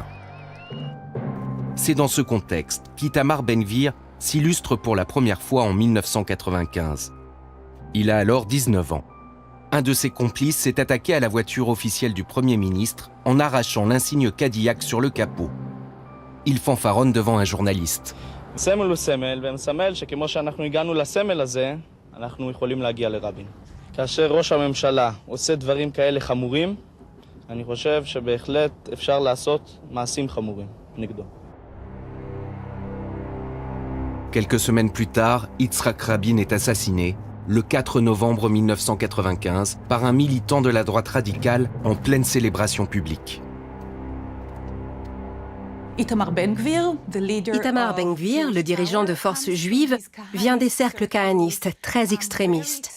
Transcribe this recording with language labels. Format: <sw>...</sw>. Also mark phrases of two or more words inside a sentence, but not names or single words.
<fr>C'est dans ce contexte qu'Itamar Ben-Gvir s'illustre pour la première fois en 1995. Il a alors 19 ans. Un de ses complices s'est attaqué à la voiture officielle du Premier ministre en arrachant l'insigne Cadillac sur le capot. Il fanfaronne devant un journaliste.</fr> <he>סמל הוא סמל, ומסמל שכמו שאנחנו הגענו לסמל הזה, אנחנו יכולים להגיע לרבין. כאשר ראש הממשלה עושה דברים כאלה חמורים, אני חושב שבהחלט אפשר לעשות מעשים חמורים נגדו.</he> <fr>Quelques semaines plus tard, Yitzhak Rabin est assassiné, le 4 novembre 1995, par un militant de la droite radicale en pleine célébration publique. Itamar Ben-Gvir, le dirigeant de forces juives, vient des cercles kahanistes très extrémistes.</fr>